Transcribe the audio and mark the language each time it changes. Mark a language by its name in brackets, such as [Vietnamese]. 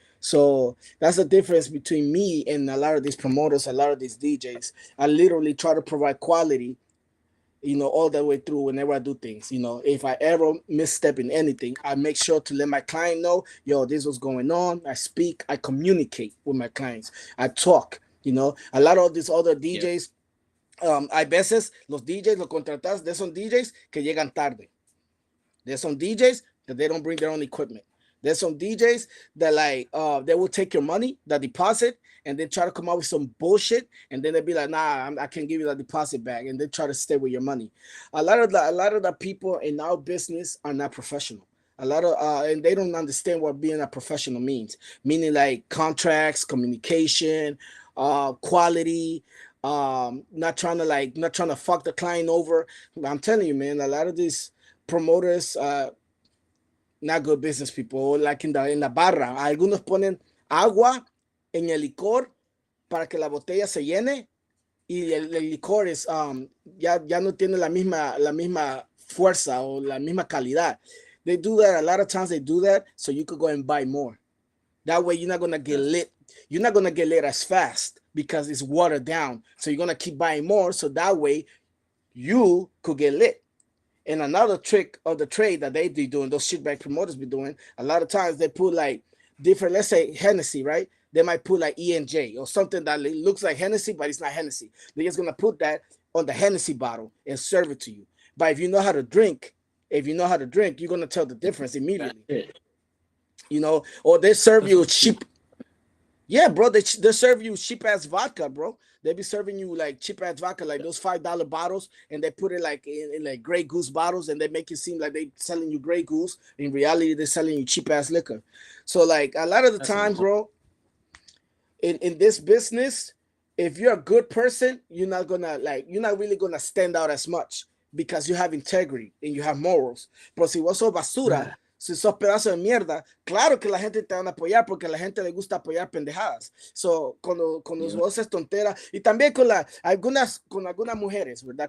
[English] So that's the difference between me and a lot of these promoters, a lot of these DJs. I literally try to provide quality, all the way through whenever I do things. If I ever misstep in anything, I make sure to let my client know, yo, this was going on. I speak, I communicate with my clients. I talk. You know, a lot of these other Yeah. [Spanish] DJs, hay veces los DJs los contratas de esos DJs que llegan tarde. [English] There's some DJs that they don't bring their own equipment. There's some DJs that like they will take your money, the deposit, and then try to come out with some bullshit, and then they'll be like, "Nah, I can't give you the deposit back," and they try to stay with your money. A lot of the people in our business are not professional. A lot of and they don't understand what being a professional means. Meaning like contracts, communication, quality. Not trying to fuck the client over. I'm telling you, man, a lot of these promoters, not good business people, like in [Spanish] la barra. Algunos ponen agua en el licor para que la botella se llene y el licor es, ya no tiene la misma fuerza o la misma calidad. [English] They do that a lot of times. They do that so you could go and buy more. That way you're not gonna get lit. You're not gonna get lit as fast because it's watered down. So you're gonna keep buying more. So that way you could get lit. And another trick of the trade that they be doing, those shitbag promoters be doing, a lot of times they put like different, let's say Hennessy, right? They might put like E&J or something that looks like Hennessy, but it's not Hennessy. They're just gonna put that on the Hennessy bottle and serve it to you. But if you know how to drink, you're gonna tell the difference That's immediately. it. You know, or they serve That's you what you cheap. Yeah, bro, they serve you cheap ass vodka, bro. They be serving you like cheap ass vodka, like those $5 bottles, and they put it like in like Grey Goose bottles, and they make it seem like they selling you Grey Goose. In reality, they're selling you cheap ass liquor. So like a lot of the that's some times, bro, in this business, if you're a good person, you're not really gonna stand out as much because you have integrity and you have morals. [Spanish] Pero si vos sos basura, si sos pedazo de mierda, claro que la gente te van a apoyar porque a la gente le gusta apoyar pendejadas. So, cuando [English] yeah. [Spanish] vos es tontera, y también con algunas mujeres, ¿verdad?